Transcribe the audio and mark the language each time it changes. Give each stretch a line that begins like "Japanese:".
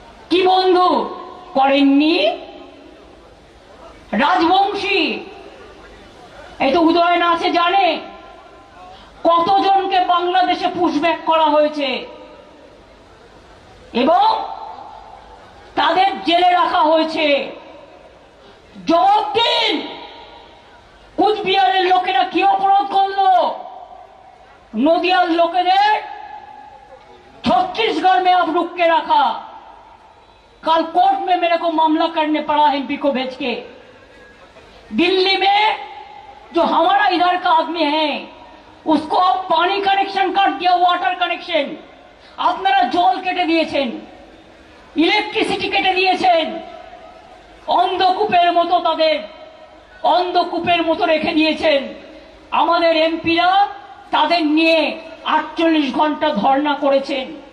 Bangla: কি বন্ধু করেননি? রাজবংশী, এই তো উদয়ন আছে, জানে কতজনকে বাংলাদেশে পুশব্যাক করা হয়েছে এবং তাদের জেলে রাখা হয়েছে। জবাব দিন, কুচবিহারের লোকেরা কি অপরাধ করলো? নদিয়ার লোকেদের
Hindi: छत्तीसगढ़ में अब रुक के रखा। कल कोर्ट में मेरे को मामला करने पड़ा एमपी को भेज के। दिल्ली में जो हमारा इधर का आदमी है उसको अब पानी कनेक्शन काट दिया, वाटर कनेक्शन।
Bangla: আপনারা জল কেটে দিয়েছেন, ইলেকট্রিসিটি কেটে দিয়েছেন, অন্ধকূপের মতো তাদের অন্ধকূপের মতো রেখে দিয়েছেন। আমাদের এমপিরা তাদের নিয়ে 48 ঘন্টা ধর্ণা করেছেন।